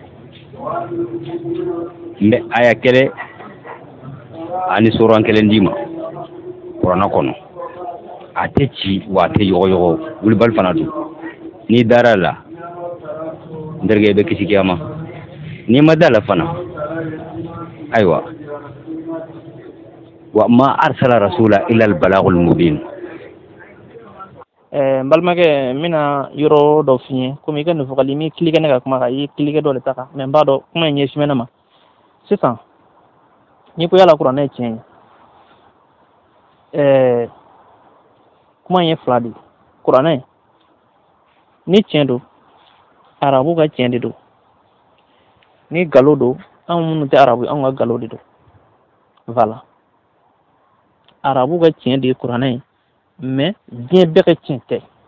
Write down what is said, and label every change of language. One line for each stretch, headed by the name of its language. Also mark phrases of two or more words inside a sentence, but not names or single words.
Bambara: n bɛ aya kelen ani soran kelen d'i ma kuranɛ kɔnɔ a tɛ ci wa a tɛ yɔgɔyɔgɔ wulibali fana don n'i dara la n terikɛ i bɛ kisi kiyama n'i ma da la fana ayiwa
Arabic: وما أرسل رسولا إلا البلاغ المبين
Bambara: n balimakɛ n bɛna yɔrɔ dɔ f'i ye komi i ka nin fɔgali n'i kilikɛ ne ka kuma kan i ye kilikɛ dɔ de ta kan mɛ n b'a dɔn kuma in ɲɛsin ne ma sisan n'i ko yala kuranɛ ye tiɲɛ ye kuma in ye fila de ye kuranɛ ni tiɲɛ don arabu ka tiɲɛ de don ni nkalon don anw minnu tɛ arabu anw ka nkalon de don voilà arabu ka tiɲɛ de ye kuranɛ ye mais diɲɛ bɛɛ ka tiɲɛ tɛ